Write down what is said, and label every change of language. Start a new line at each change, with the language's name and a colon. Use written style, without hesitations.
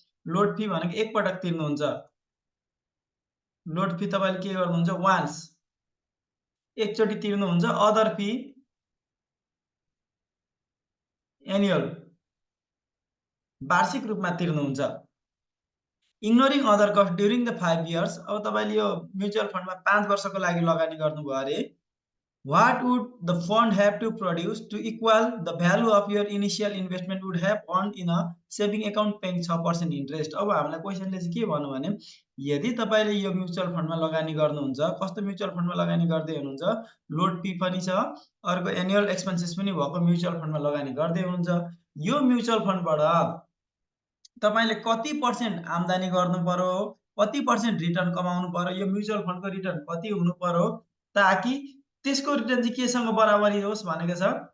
Nepali: Load fee भनेको एकपटक तिर्नुहुन्छ। Load fee तपाईँले के गर्नुहुन्छ? वान्स एकचोटि तिर्नुहुन्छ। अदर फी एनुअल वार्षिक रूपमा तिर्नुहुन्छ।
English: Ignoring other cost during the 5 years.
Nepali: अब तपाईँले यो म्युचुअल फन्डमा 5 वर्षको लागि लगानी गर्नुभयो अरे
English: what would the fund have to produce to equal the value of your initial investment would have earned in a saving account paying 6% interest।
Nepali: अब हामीलाई क्वेसनले चाहिँ के भन्नु भने यदि तपाईँले यो म्युचुअल फन्डमा लगानी गर्नुहुन्छ, कस्तो म्युचुअल फन्डमा लगानी गर्दै हुनुहुन्छ? लोड फी पनि छ, अर्को एनुअल एक्सपेन्सेस पनि भएको म्युचुअल फन्डमा लगानी गर्दै हुनुहुन्छ। यो म्युचुअल फन्डबाट तपाईँले कति पर्सेन्ट आम्दानी गर्नु पर्यो, कति पर्सेन्ट रिटर्न कमाउनु पर्यो, यो म्युचुअल फन्डको रिटर्न कति हुनु पर्यो ताकि त्यसको रिटर्न चाहिँ केसँग बराबरी होस् भनेको छ।